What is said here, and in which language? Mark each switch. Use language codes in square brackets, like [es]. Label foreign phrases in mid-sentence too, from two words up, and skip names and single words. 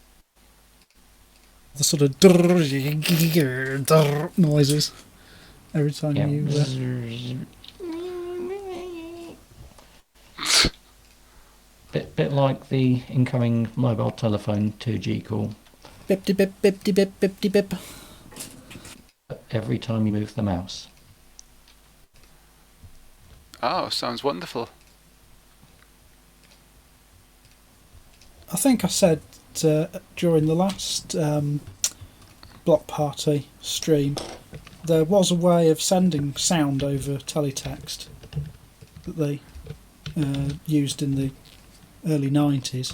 [en] the sort of noises every time you... Bit like the incoming mobile telephone 2G call. Bip de bip bip de bip bip de bip. Every time you move the mouse. Oh, sounds wonderful. I think I said during the last Block Party stream, there was a way of sending sound over teletext that they used in the early 90s.